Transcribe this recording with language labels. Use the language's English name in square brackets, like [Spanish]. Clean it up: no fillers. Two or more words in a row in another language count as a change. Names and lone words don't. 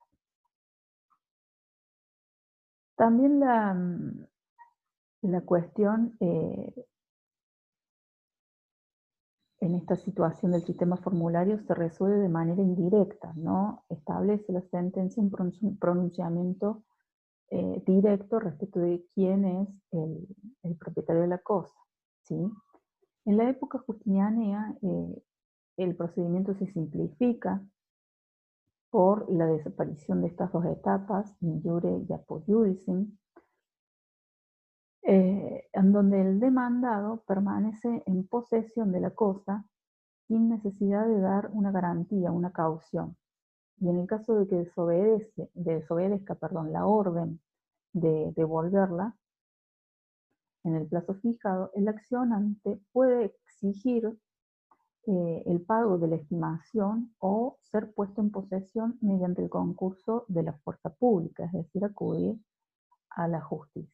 [Spanish] También la cuestión en esta situación del sistema formulario se resuelve de manera indirecta, no establece la sentencia un pronunciamiento directo respecto de quién es el propietario de la cosa, ¿sí? En la época justinianea el procedimiento se simplifica por la desaparición de estas dos etapas, [Latin] in iure y apud iudicem, [Spanish] en donde el demandado permanece en posesión de la cosa sin necesidad de dar una garantía, una caución. Y en el caso de que desobedezca la orden de devolverla en el plazo fijado, el accionante puede exigir el pago de la estimación o ser puesto en posesión mediante el concurso de la fuerza pública, es decir, acudir a la justicia.